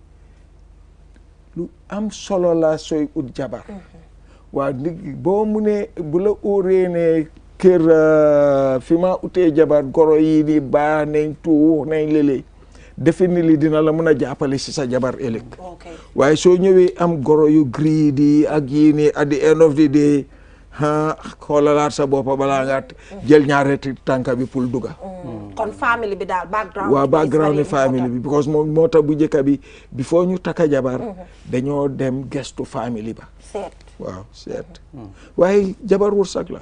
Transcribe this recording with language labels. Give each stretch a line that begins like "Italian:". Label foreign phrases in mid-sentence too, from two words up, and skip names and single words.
Wolof: lu am solo la sooy ut jabar waaw boo mu ne bu la óoree ne kër fi ma utee jabar goro yi di baax nañ tuux nañ léley definitely dina la mën a jàppale si sa jabar ëllëg waaye soo ñëwee am goro yu greedy ak yii nii
English: at the end of the day
Wolof: xoolalaat sa boppa balaa nga jël ñaareti tànka bi pour duga kon famille bi daal background waaw background ni famille bi because moom moo tax bu njëkk bi before ñu takka jabar dañoo dem gestu famille ba seet waaye jabar wërsëg la